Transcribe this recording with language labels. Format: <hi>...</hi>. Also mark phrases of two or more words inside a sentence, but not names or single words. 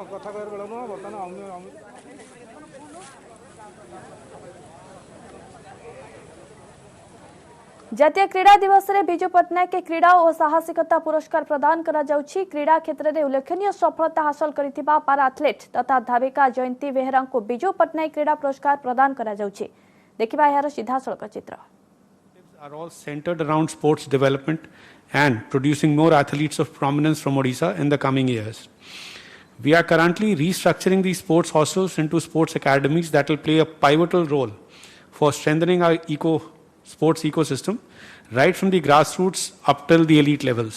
<or>ଜାତୀୟ କ୍ରୀଡ଼ା ଦିବସରେ ବିଜୁ ପଟ୍ଟନାୟକ କ୍ରୀଡ଼ା ଓ ସାହସିକତା ପୁରସ୍କାର ପ୍ରଦାନ କରାଯାଉଛି। କ୍ରୀଡ଼ା କ୍ଷେତ୍ରରେ ଉଲ୍ଲେଖନୀୟ ସଫଳତା ହାସଲ କରିଥିବା ପାରା ଆଥଲେଟ୍ ତଥା ଧାବିକା ଜୟନ୍ତୀ ବେହେରାଙ୍କୁ ବିଜୁ ପଟ୍ଟନାୟକ କ୍ରୀଡ଼ା ପୁରସ୍କାର ପ୍ରଦାନ କରାଯାଉଛି। ଦେଖିବା ଏହାର ସିଧାସଳଖ ଚିତ୍ର।</or> <en>Are all centered around sports development and producing more athletes of prominence from Odisha in the coming years. We are currently restructuring these sports hostels into sports academies that will play a pivotal role for strengthening our sports ecosystem right from the grassroots up till the elite levels.</en>